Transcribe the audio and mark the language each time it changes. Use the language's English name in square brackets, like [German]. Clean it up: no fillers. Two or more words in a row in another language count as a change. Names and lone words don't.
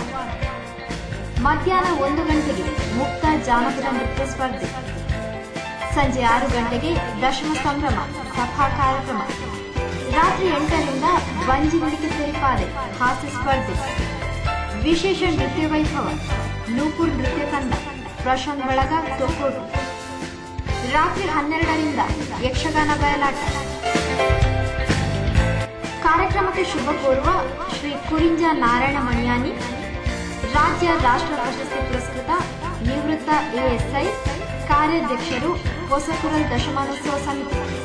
[Kannada] ಮಧ್ಯಾಹ್ನ 1 ಗಂಟೆಗೆ ಮುಕ್ತ ಜಾನಪದ ನೃತ್ಯ ಸ್ಪರ್ಧೆ ಸಂಜೆ 6 ಗಂಟೆಗೆ ದಶಮ ಸಂಭ್ರಮ ಸಭಾ ಕಾರ್ಯಕ್ರಮ ರಾತ್ರಿ 8 ರಿಂದ ಬಂಜಿ ಮಡಿಕೆ ಸೇರಿಪಾದೆ ಹಾಸ್ಯ ಸ್ಪರ್ಧೆ ವಿಶೇಷ ನೃತ್ಯ ವೈಭವ ನೂಪುರ್ ನೃತ್ಯ ತಂಡ ಪ್ರಶಾಂತ್ ಬಳಗ ತೊಕ್ಕೋಟು ರಾತ್ರಿ 12 ರಿಂದ ಯಕ್ಷಗಾನ ಬಯಲಾಟ ಕಾರ್ಯಕ್ರಮಕ್ಕೆ ಶುಭ ಕೋರುವ ಶ್ರೀ ಕುರಿಂಜ ನಾರಾಯಣ ಮಣಿಯಾನಿ ರಾಜ್ಯ ರಾಷ್ಟ್ರ ಪ್ರಶಸ್ತಿ ಪುರಸ್ಕೃತ ನಿವೃತ್ತ ಎಎಸ್ಐ ಕಾರ್ಯಾಧ್ಯಕ್ಷರು ಹೊಸಕುರಲ್ ದಶಮಾನೋತ್ಸವ ಸಮಿತಿ